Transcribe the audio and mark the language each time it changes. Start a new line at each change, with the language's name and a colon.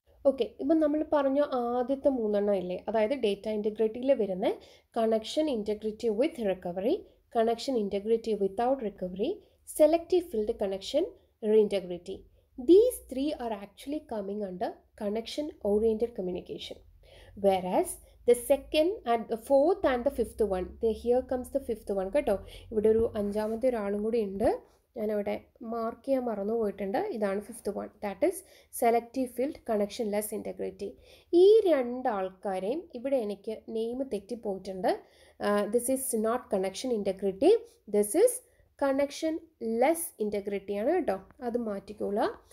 Malayalam: Okay, ഇപ്പം നമ്മൾ പറഞ്ഞ ആദ്യത്തെ 3 ഇല്ലേ, അതായത് ഡേറ്റ ഇൻറ്റഗ്രിറ്റിയിൽ വരുന്ന connection integrity with recovery, connection integrity without recovery, selective field connection റീഇൻറ്റഗ്രിറ്റി.
English: These 3 are actually coming under connection oriented communication, whereas the second and the fourth and the fifth one, here comes the fifth one കേട്ടോ.
Malayalam: ഇവിടെ ഒരു 5ാമത്തെ ഒരാളും കൂടി ഉണ്ട്, ഞാനവിടെ mark ചെയ്യാൻ മറന്നു പോയിട്ടുണ്ട്.
English: ഇതാണ് 5th one, that is selective field connection less integrity.
Malayalam: ഈ 2 ആൾക്കാരെയും ഇവിടെ എനിക്ക് name തെറ്റിപ്പോയിട്ടുണ്ട്.
English: this is not connection integrity, this is connection less integrity
Malayalam: ആണ് കേട്ടോ, അത് മാറ്റിക്കോളുക.